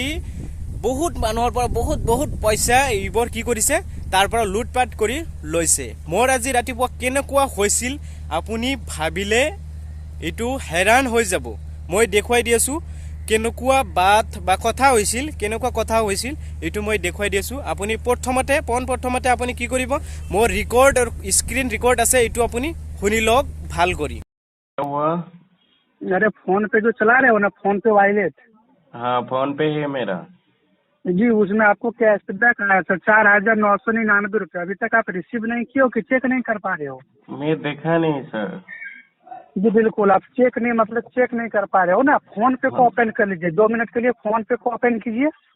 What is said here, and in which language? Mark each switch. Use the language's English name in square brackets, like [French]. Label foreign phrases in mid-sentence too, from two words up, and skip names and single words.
[Assamese] বহুত মানুহৰ পৰা বহুত পইচা ইবৰ কি কৰিছে তাৰ পৰা লুটপাট কৰি লৈছে মোৰ আজি ৰাতিপুৱা কেনেকুৱা হৈছিল আপুনি ভাবিলে এটো হেৰান হৈ যাব মই দেখুৱাই দি আছো কেনেকুৱা বাত বা কথা হৈছিল এটো মই দেখুৱাই দি আছো আপুনি প্ৰথমতে আপুনি কি কৰিব মোৰ ৰেকৰ্ড আৰু [English] screen record [Assamese] আছে এটো আপুনি শুনি লওক ভাল কৰি [Hindi] अरे फोन पे जो चला रहे हो ना फोन पे वॉलेट हाँ फोन पे है मेरा जी उसमें आपको कैशबैक आया सर 4,999 रुपये अभी तक आप रिसीव नहीं किए हो कि चेक नहीं कर पा रहे हो मैं देखा नहीं सर जी बिल्कुल आप चेक नहीं कर पा रहे हो ना फोन पे को ओपन कर लीजिए 2 मिनट के लिए फोन पे को ओपन कीजिए